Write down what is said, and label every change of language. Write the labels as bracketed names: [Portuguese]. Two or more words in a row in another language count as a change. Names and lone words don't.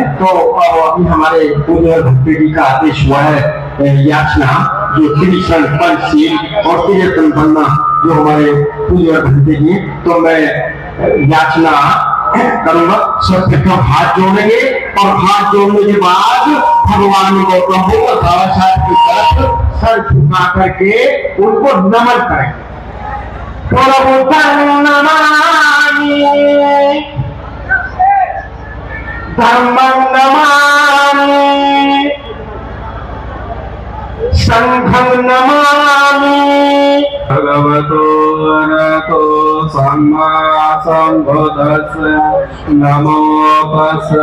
[Hindi] तो अभी हमारे पूज्य भक्ति जी का आदेश हुआ है याचना जो त्रिशरण पंचशील और त्रिरत्न बनना जो हमारे पूज्य भक्ति जी, तो मैं याचना करूंगा। सब प्रथम हाथ जोड़ेंगे और हाथ जोड़ने के बाद भगवान गौतम बुद्ध बाबा साहब की तरफ सर झुका करके उनको नमन करेंगे। [Pali] नमामि धर्मं नमामि संघं नमामि। भगवतो अरहतो सम्मा सम्बुद्धस्य नमो तस्स।